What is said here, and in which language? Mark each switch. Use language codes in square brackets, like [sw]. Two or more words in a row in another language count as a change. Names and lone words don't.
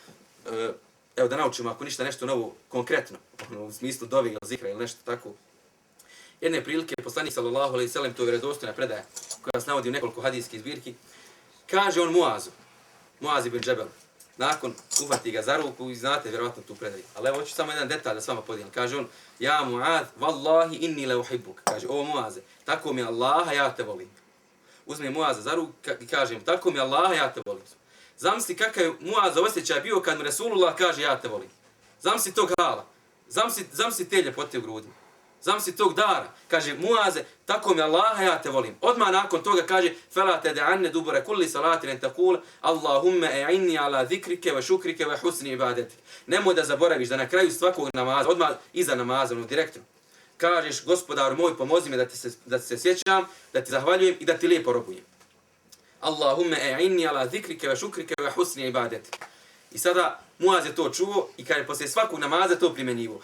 [bs] Evo da naučimo ako ništa nešto novo konkretno, u smislu dovi ili zikra ili nešto tako. Jedne prilike, poslanik [ar] صلى الله عليه وسلم, [bs] to je vjerodostojna predaja koja nas navodi u nekoliko hadijskih zbirki, kaže on Muaz ibn Džebel, nakon uhvati ga za ruku i znate vjerovatno tu predaju. Ali evo hoću samo jedan detalj da s vama podijelim. Kaže on, ja Muaz, [ar] والله إني لأحبك. [bs] Kaže, o Muaze, tako mi Allaha, ja te volim. Uzme Muaza za ruku i kaže, tako mi Allaha, ja te volim. Zamisli kakav je Muaz osjećaj bio kad mu Resulullah kaže ja te volim. Zamisli tog hala. Zamisli te ljepote u grudima. Zamisli tog dara. Kaže, Muaze, tako mi Allaha, ja te volim. Odmah nakon toga kaže, [ar] فَلَا تَدَعَنَّ دُبُرَ كُلِّ صَلَاتٍ أَنْ تَقُولَ اللَّهُمَّ أَعِنِّي عَلَى ذِكْرِكَ وَشُكْرِكَ وَحُسْنِ عِبَادَتِكَ. [bs] Nemoj da zaboraviš da na kraju svakog namaza, odmah iza namaza, direktno, kažeš, gospodaru moj, pomozi me da se sjećam, da ti zahvaljujem i da ti lijepo robujem. [ar] اللهم أعني على ذكرك وشكرك وحسن عبادتك. [bs] I sada Muaz je to čuo i kada je poslije svakog namaza to primjenjivo.